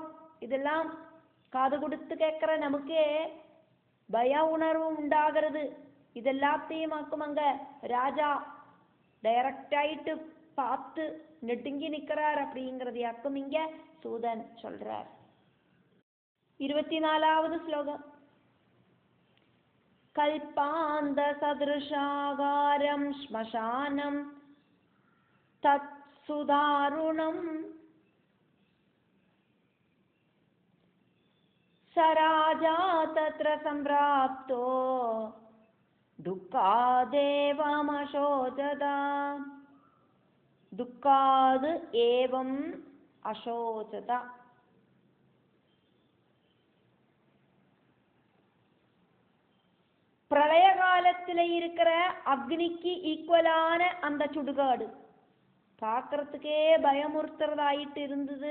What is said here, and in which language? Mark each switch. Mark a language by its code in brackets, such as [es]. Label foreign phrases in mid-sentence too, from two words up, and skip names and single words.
[ta] இதெல்லாம் காது கொடுத்து கேட்கிற நமக்கே பய உணர்வு உண்டாகிறது. இதெல்லாத்தையும் ஆக்கும் அங்க ராஜா டைரக்டாயிட்டு பார்த்து நெடுங்கி நிற்கிறார் அப்படிங்கிறதையாக்கும் இங்க சூதன் சொல்றார். 24வது ശ്ലോകം. [sa] कल्पान्त सदृशाकारं श्मशानं तत्सुदारुणं स राजा तत्र संप्राप्तो दुःखादेवमशोचत. दुःखात् एवं अशोचत. [ta] பிரளய காலத்துல இருக்கிற அக்னிக்கு ஈக்குவலான அந்த சுடுகாடு பார்க்கறதுக்கே பயமுறுத்துறதாயிட்டு இருந்தது.